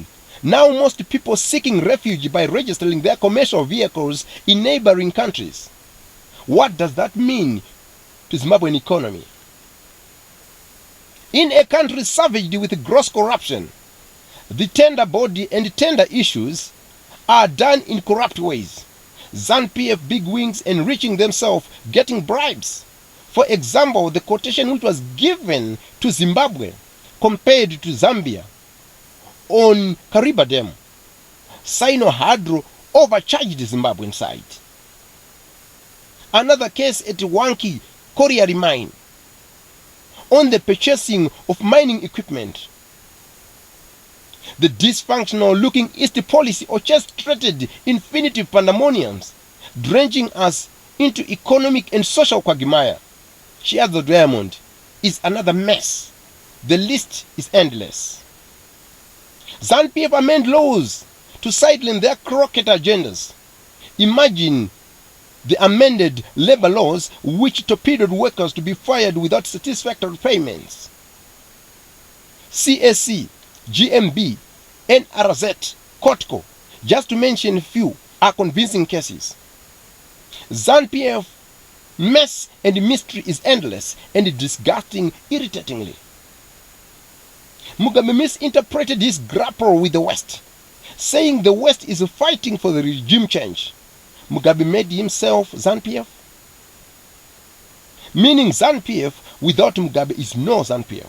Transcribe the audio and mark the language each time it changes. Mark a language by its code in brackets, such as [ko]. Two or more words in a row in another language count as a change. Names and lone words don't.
[en] Now most people seeking refuge by registering their commercial vehicles in neighboring countries. What does that mean to Zimbabwean economy? In a country savaged with gross corruption, the tender body and tender issues are done in corrupt ways. ZANU-PF bigwigs enriching themselves, getting bribes. For example, the quotation which was given to Zimbabwe compared to Zambia on Kariba Dam, Sino Hydro overcharged the Zimbabwean side. Another case at Wanki Colliery Mine on the purchasing of mining equipment. The dysfunctional looking East policy orchestrated infinitive pandemoniums, drenching us into economic and social quagmire. Shiazo Diamond is another mess. The list is endless. ZANU-PF amend laws to sideline their crooked agendas. Imagine the amended labor laws which torpedoed workers to be fired without satisfactory payments. CSC, GMB, NRZ, COTCO, just to mention a few, are convincing cases. ZANU-PF mess and mystery is endless and disgusting irritatingly. Mugabe misinterpreted his grapple with the West, saying the West is fighting for the regime change. Mugabe made himself ZANU-PF, meaning ZANU-PF without Mugabe is no ZANU-PF.